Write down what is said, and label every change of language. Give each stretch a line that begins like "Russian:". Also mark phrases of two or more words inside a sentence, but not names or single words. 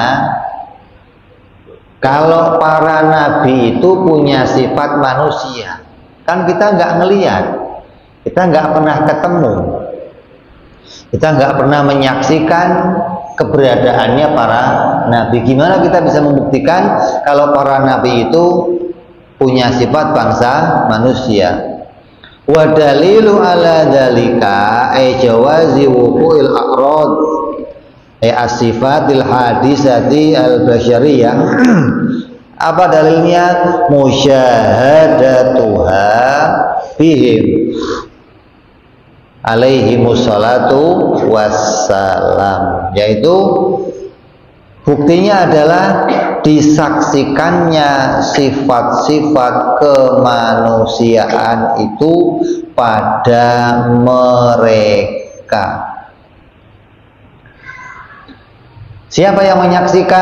Indonesian: Kalau para nabi itu punya sifat manusia, kan kita nggak ngelihat, kita nggak pernah ketemu. Kita nggak pernah menyaksikan keberadaannya para nabi. Gimana kita bisa membuktikan kalau para nabi itu punya sifat bangsa manusia?
Arabic: ودليل على ذلك أي جواز وقوع الأعراض أي الصفات الحادثة البشرية.
Indonesian: Apa dalilnya?
Arabic: مشاهدتها بهم عليه الصلاة والسلام,
Indonesian: yaitu buktinya adalah disaksikannya sifat-sifat kemanusiaan itu pada mereka. Siapa yang menyaksikan?